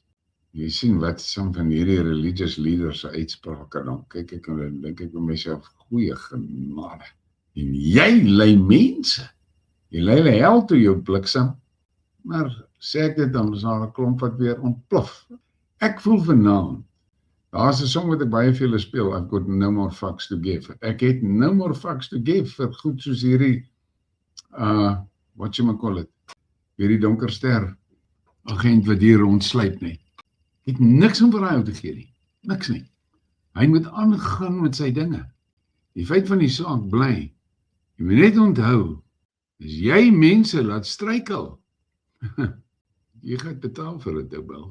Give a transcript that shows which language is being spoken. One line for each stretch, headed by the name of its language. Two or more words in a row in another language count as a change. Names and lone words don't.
Afrikaans: Jy sien wat som van hierdie
English: religious leaders
Afrikaans: se uitsprake dan kyk ek en dan dink ek vir myself, goeie genade. En jy lei mense. Jy lei hel toe jou bliksem. Maar sê ek dit dan is daar 'n klomp wat weer ontplof. Ek voel vanaand. Daar's 'n song wat ek baie vir julle speel.
English: I've got no more fucks to give.
Afrikaans: Ek het
English: no more fucks to give
Afrikaans: vir goed soos hierdie
English: what you call it.
Afrikaans: Hierdie donker ster agent wat hier rondsluip nie. Ek het niks om vir hy te gee nie. Niks nie. Hy moet aangaan met sy dinge. Die feit van die saak bly. Jy moet net onthou, as jy mense laat struikel, jy gaan betaal vir dit, Bill.